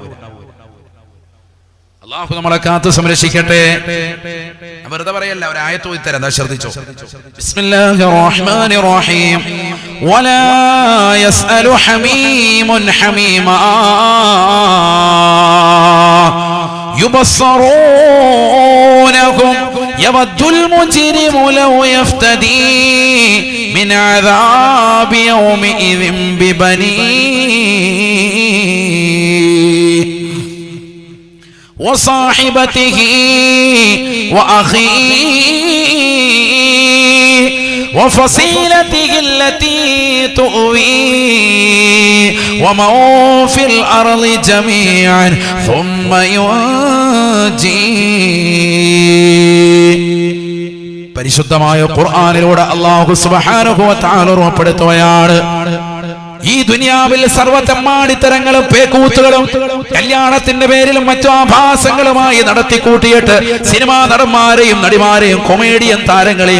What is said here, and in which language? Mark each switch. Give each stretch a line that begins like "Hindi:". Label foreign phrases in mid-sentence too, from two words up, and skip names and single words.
Malayalam: അല്ലാഹു നമ്മളെ കാത്ത് സംരക്ഷിക്കട്ടെ. വെറുതെ പറയല്ല, ഒരു ആയത്ത് ഓതിത്തരാം, എന്താ ശ്രദ്ധിച്ചോ.
Arabic: بسم الله الرحمن الرحيم. ولا يسأل حميم حميما يبصرونهم يود المجرم لو يفتدي من عذاب يومئذ ببنيه وصاحبته وأخيه وفصيلته التي تؤويه ومن في الأرض جميعا ثم ينجيه.
Malayalam: പരിശുദ്ധമായ ഖുർആനിലൂടെ
Arabic: الله سبحانه وتعالى
Malayalam: ഉറപ്പെടുത്തുകയാണ്, ഈ ദുനിയാവിൽ സർവ്വതെമ്മാടിത്തരങ്ങളും പേക്കൂത്തുകളും കല്യാണത്തിന്റെ പേരിലും മറ്റു ആഭാസങ്ങളുമായി നടത്തിക്കൂട്ടിയിട്ട് സിനിമാ നടന്മാരെയും നടിമാരെയും കൊമേഡിയൻ താരങ്ങളെയും